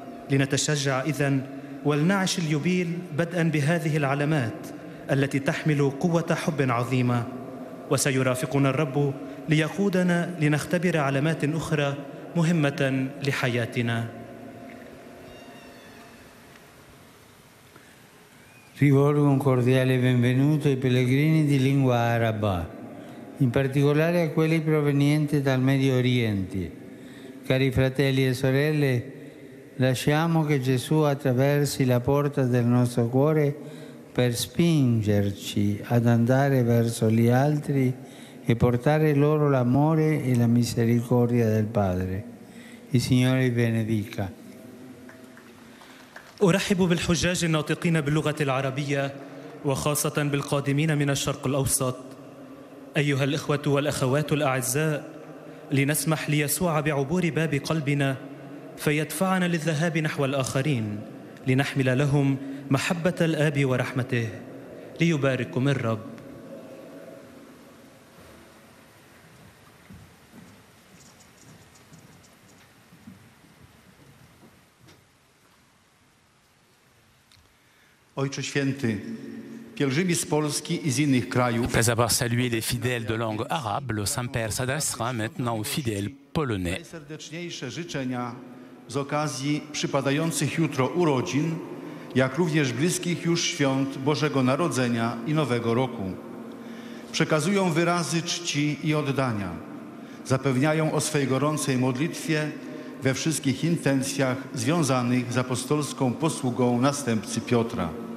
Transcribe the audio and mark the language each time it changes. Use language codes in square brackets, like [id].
[ar] لنتشجع إذن ولنعش اليوبيل بدءاً بهذه العلامات التي تحمل قوة حب عظيمة، وسيرافقنا الرب ليقودنا لنختبر علامات أخرى مهمة لحياتنا. [it] Rivolgo un cordiale benvenuto ai pellegrini di lingua araba, in particolare a quelli provenienti dal Medio Oriente. Cari fratelli e sorelle, lasciamo che Gesù attraversi la porta del nostro cuore per spingerci ad andare verso gli altri e portare loro l'amore e la misericordia del Padre. Il Signore vi benedica. [ar] أرحب بالحجاج الناطقين باللغة العربية وخاصة بالقادمين من الشرق الأوسط. أيها الإخوة والأخوات الأعزاء، لنسمح ليسوع بعبور باب قلبنا فيدفعنا للذهاب نحو الآخرين لنحمل لهم محبة الآب ورحمته. ليبارككم الرب. [pl] Ojcze Święty, pielgrzymi z Polski i z innych krajów. [fr] Après avoir salué les fidèles de langue arabe, le Saint-Père s'adressera maintenant aux fidèles polonais. [pl] Najserdeczniejsze życzenia z okazji przypadających jutro urodzin, jak również bliskich już świąt Bożego Narodzenia i Nowego Roku. Przekazują wyrazy czci i oddania. Zapewniają o swej gorącej modlitwie we wszystkich intencjach związanych z apostolską posługą następcy Piotra.